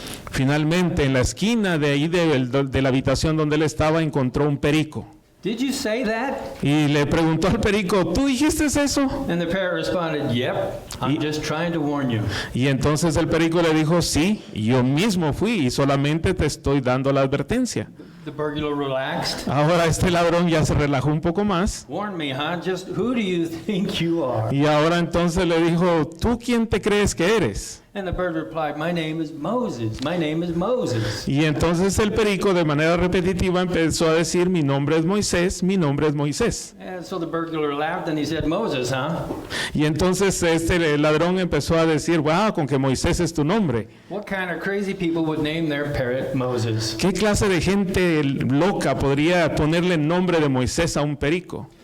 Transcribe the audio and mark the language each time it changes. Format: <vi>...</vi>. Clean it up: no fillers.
<es>Finalmente, en la esquina de ahí de la habitación donde él estaba, encontró un perico.</es> <en>Did you say that?</en> <es>Y le preguntó al perico, ¿tú dijiste eso?</es> <en>And the parrot responded, "Yep, I'm just trying to warn you."</en> <es>Y entonces el perico le dijo, sí, yo mismo fui y solamente te estoy dando la advertencia.</es> <en>The burglar relaxed.</en> <es>Ahora este ladrón ya se relajó un poco más.</es> <en>Warn me, huh? Just who do you think you are?</en> <es>Y ahora entonces le dijo, ¿tú quién te crees que eres?</es> <en>And the bird replied, "My name is Moses. My name is Moses."</en> <es>Y entonces el perico de manera repetitiva empezó a decir, mi nombre es Moisés, mi nombre es Moisés.</es> <en>And so the burglar laughed and he said, "Moses, huh?"</en> <es>Y entonces este ladrón empezó a decir, wow, con que Moisés es tu nombre.</es> <en>What kind of crazy people would name their parrot Moses?</en> <es>¿Qué clase de gente loca podría ponerle el nombre de Moisés a un perico?</es>